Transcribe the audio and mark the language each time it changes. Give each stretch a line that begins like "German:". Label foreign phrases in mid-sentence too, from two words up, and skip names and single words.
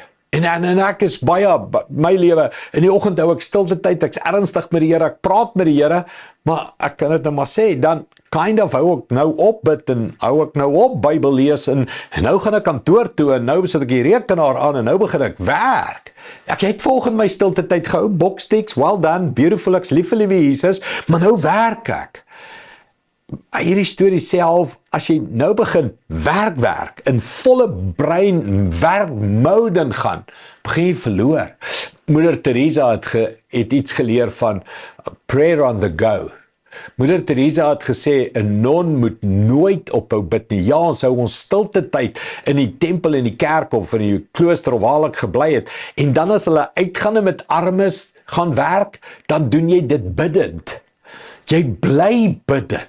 Afrikaans: En ek is baie, my lewe, in die oggend hou ek stilte tyd, ek's ernstig met die Here, ek praat met die Here, maar ek kan dit nou maar sê, dan
English: kind of
Afrikaans: hou ek nou op bid, en hou ek nou op Bybel lees, en nou gaan ek kantoor toe, en nou sit ek die rekenaar aan, en nou begin ek werk. Ek het volgens my stilte tyd gehou, boksticks,
English: well done, beautiful,
Afrikaans: ek's lief vir liewe Jesus, maar nou werk ek. Hierdie storie sê half, as jy nou begin werk, in volle brein werkmode gaan, begin jy verloor. Moeder Teresa het iets geleer van
English: prayer on the go.
Afrikaans: Moeder Teresa het gesê, 'n non moet nooit ophou bid nie. Ja, ons hou ons stilte tyd in die tempel en die kerk of in die klooster of waar ek gebly het, en dan as hulle uitgaan en met armes gaan werk, dan doen jy dit biddend. Jy bly biddend.